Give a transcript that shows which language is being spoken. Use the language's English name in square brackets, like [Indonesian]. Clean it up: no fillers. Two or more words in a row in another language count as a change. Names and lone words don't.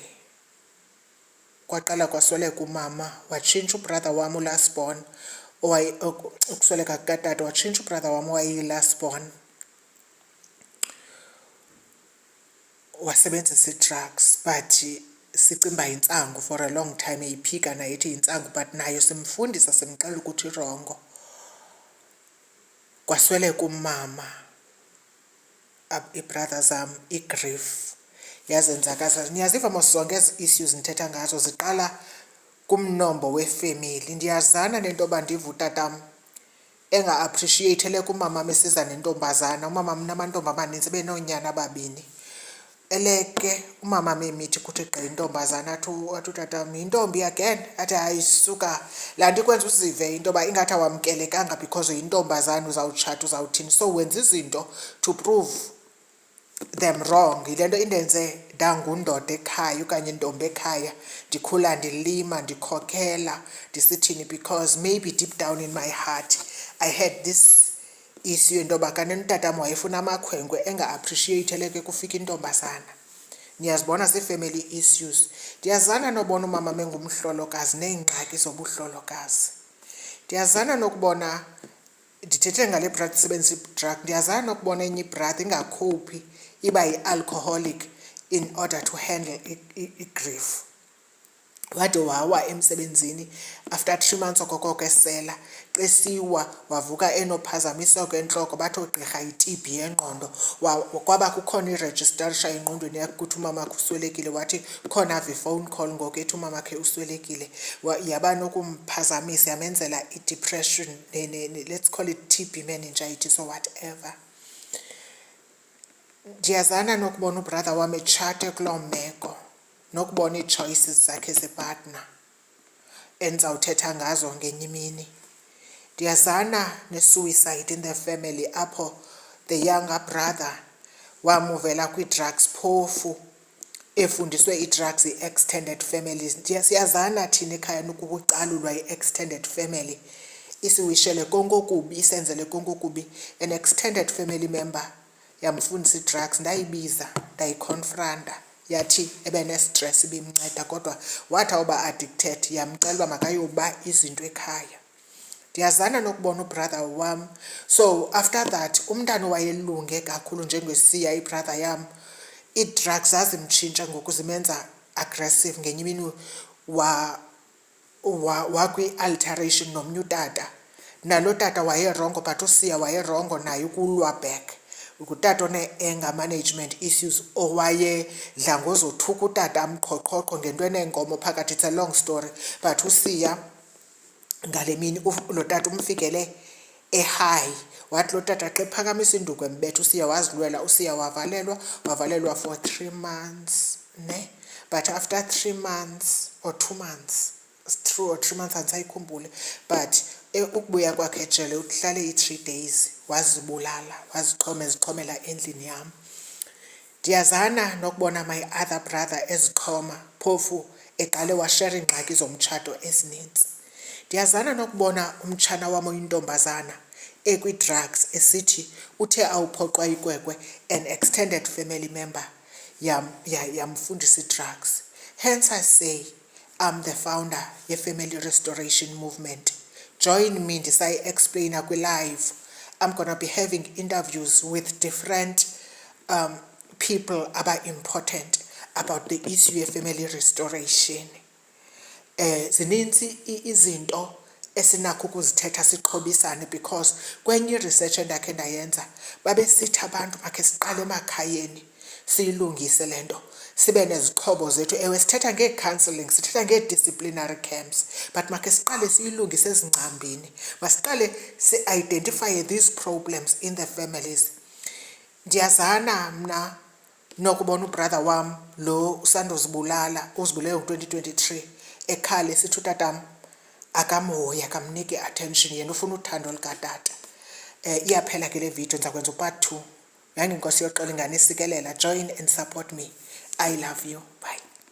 [Xhosa] Kwaqala kwasweleka umama, watshintsha ubrother wam uLasborn ukusweleka kukatata watshintsha ubrother wam owayi-last born wasebenzisa ii-drugs, but sicimba yintsangu [English] for a long time [Xhosa] eyiphika nayo ethi yintsangu, but nayo simfundisa simxelela ukuthi irongo. Kwasweleka umama, ii-brother zam, i-grief yazenzakaza. Niyaziva mos zonke ezi issues ndithetha ngazo ziqala kumnombo wefemeli. Ndiyazana nento yoba ndiva utatam enga-appreciate eleke umamam esiza nentombazana. Umamam unamantombi amaninzi, benoonyana ababini. Eleke umamam emithi kuthi gqi intombazana athi utatam, yintombi again? Athi hayi suka, laa nto ikwenza uzive into yoba ingathi awamkelekanga because uyintombazana uzawutshata uzawuthini. [English] So [Xhosa] wenza izinto [English] to prove them wrong. [Xhosa] Yile nto indenze ndangundoda ekhaya okanye ntombi ekhaya, ndikhula ndilima ndikhokhela ndisithini, [English] because maybe deep down in my heart I had this issue [Xhosa] into yoba kanene utatam wayefuna amakhwenkwe enga-appreciate eleke kufika intombazana. Niyazibona zii-family issues. Ndiyazana nobona umama engumhlolokazi neengxaki zobuhlolokazi. Ndiyazana nokubona, ndithethe ngale brother isebenzisa i-drug, ndiyazana nokubona enye ibrother ingakhuphi iba yi-alcoholic [English] in order to handle [Xhosa] i-grief. Wade wawa emsebenzini [English] after 3 months [Xhosa] okokoko esela, xesiwa wavuka enophazamiseko entloko, bathi oogqirha yi-TB yengqondo. Kwaba kukhona irejistarisha engqondweni yakhe ukuthi umamakhe uswelekile, wathi khona ave ifowuni call ngoku ethi umamakhe uswelekile. Yaba nokumphazamisa, yamenzela i-depression, [English] let's call it TB meningitis or whatever. [Xhosa] Ndiyazana nokubona ubrother wam etshate kuloo meko, nokubona ii-choices zakhe zepartner endizawuthetha ngazo ngenye imini. Ndiyazana ne-suicide [English] in the family [Xhosa] apho [English] the younger brother [Xhosa] wamuvela kwii-drugs phofu, efundiswe ii-drugs yi-extended families. Siyazana thina ekhaya ukukucalulwa yi-extended family, isiwishele konke okubi, isenzele konke okubi. [English] An extended family member [Xhosa] yamfundisa ii-drugs, ndayibiza ndayikhonfranta, yathi ebenestress ibimnceda kodwa wathi awuba addicted. Yamcela uba makayoba izinto ekhaya. Ndiyazana nokubona ubrother wam. [English] So after that [Xhosa] umntana wayelunge kakhulu njengesiya ibrother yam, ii-drugs zazimtshintsha ngoku zimenza aggressive. Ngenye imini wakwi-alteration nomnye utata, nalo tata wayerongo but usiya wayerongo naye ukulwa back. Ngutata one-anger management issues owayedla ngozothuka utata amqhoqhoqho ngento eneenkomo phakathi. [English] It's a long story, [Xhosa] but usiya ngale mini lo tata umfikele e-high. Wathi lo tata xa ephakamisa induku embetha usiya wazilwela. Usiya wavalelwa [English] for 3 months [Xhosa] ne, [English] but after 3 months or 2 months, 2 or 3 months [Xhosa] andisayikhumbuli, but ukubuya kwakhe ejele uhlale i-3 days wazibulala, ezixhomela endlini yam. Ndiyazana nokubona [English] my other brother [Xhosa] ezixhoma phofu eqale washera iingxaki zomtshato ezininzi. Ndiyazana nokubona umtshana wam oyintombazana ekwi-drugs esithi uthe awuphoqwa ikwekwe, [English] an extended family member [Xhosa] yamfundisa ii-drugs. [English] Hence I say I'm the founder ye-Family Restoration Movement. Join me [Xhosa] ndisayi-explainer kwi-live. [English] I'm going to be having interviews with different people aba important about the issue of family restoration. [Xhosa] Zininzi izinto esinakho ukuzithetha sixhobisane, because kwenye i-research endakhe ndayenza babesithi abantu makhe siqale emakhayeni siyilungise le nto, sibe nezixhobo zethu. Ewe sithetha ngee-counselling, sithetha ngee-disciplinary camps, but makhe siqale siyilungise ezingcambini. Masiqale si-identifye [English] these problems in the families. [Xhosa] Ndiyazana mna nokubona ubrother wam lo usandozibulala, uzibulele ngo-2023, ekhale sithi utatam akamhoyi, akamniki attention, yena ufuna uthando likatata. Iyaphela ke le video, ndiza kwenza u-part 2. Yangenkosi yoxola inganisikelela. [English] Join and support me. I love you. Bye.